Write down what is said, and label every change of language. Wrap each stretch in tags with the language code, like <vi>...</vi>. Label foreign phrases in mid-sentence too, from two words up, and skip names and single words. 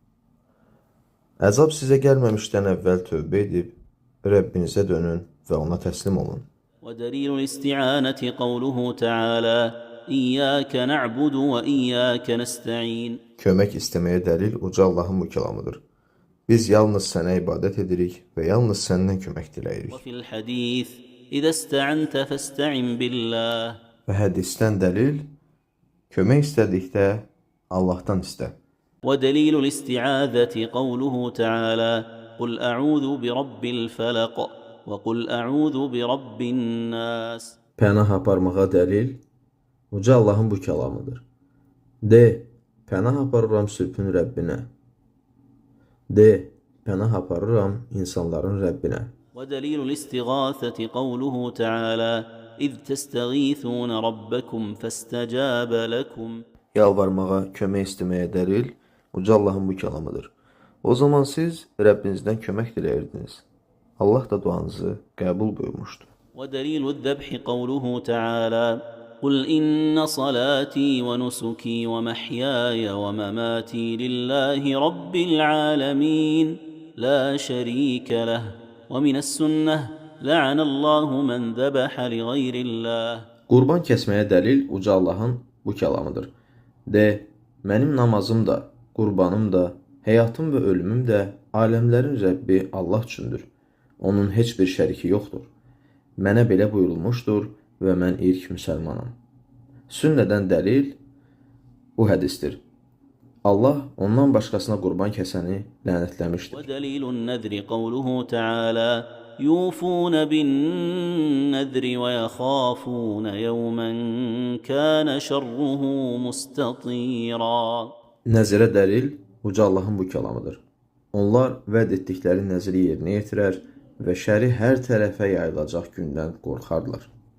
<az>Əzab sizə gəlməmişdən əvvəl tövbə edib, Rəbbinizə dönün və ona təslim olun.</az> <ar>ودليل الاستعانة قوله تعالى إياك نعبد وإياك نستعين.</ar> <az>Kömək istəməyə dəlil uca Allahın bu kəlamıdır. Biz yalnız sənə ibadət edirik və yalnız səndən kömək diləyirik.</az> <ar>وفي الحديث إذا استعنت فاستعن بالله.</ar> <az>Və hədisdən dəlil, kömək istədikdə Allahdan istə.</az> <ar>ودليل الاستعاذة قوله تعالى قل أعوذ برب الفلق وقل أعوذ برب الناس.</ar> <az>Pənah aparmağa dəlil uca Allahın bu kəlamıdır. De, pənah aparıram sülhün Rəbbinə. De, pənah aparıram insanların Rəbbinə.</az> <ar>ودليل الاستغاثة قوله تعالى إذ تستغيثون ربكم فاستجاب لكم.</ar> <az>Yalvarmağa, kömək istəməyə dəlil uca Allahın bu kəlamıdır. O zaman siz Rəbbinizdən kömək diləyirdiniz. Allah da duanızı qəbul buyurmuşdu.</az> <ar>ودليل الذبح قوله تعالى قل إن صلاتي ونسكي ومحياي ومماتي لله رب العالمين لا شريك له ومن السنة لعن الله من ذبح لغير الله.</ar> <az>Qurban kəsməyə dəlil Uca Allahın bu kəlamıdır. De, mənim namazım da, qurbanım da, həyatım və ölümüm də aləmlərin Rəbbi Allah üçündür. Onun heç bir şəriki yoxdur. Mənə belə buyurulmuşdur və mən ilk müsəlmanam. Sünnədən dəlil bu hədisdir. Allah ondan başqasına qurban kəsəni lənətləmişdir.</az> <ar>ودليل النذر قوله تعالى يوفون بالنذر ويخافون يوما كان شره مستطيرا.</ar> <az>Nəzirə dəlil Uca Allahın bu kəlamıdır. Onlar vəd etdikləri nəziri yerinə yetirər və şəri hər tərəfə yayılacaq gündən qorxarlar.</az>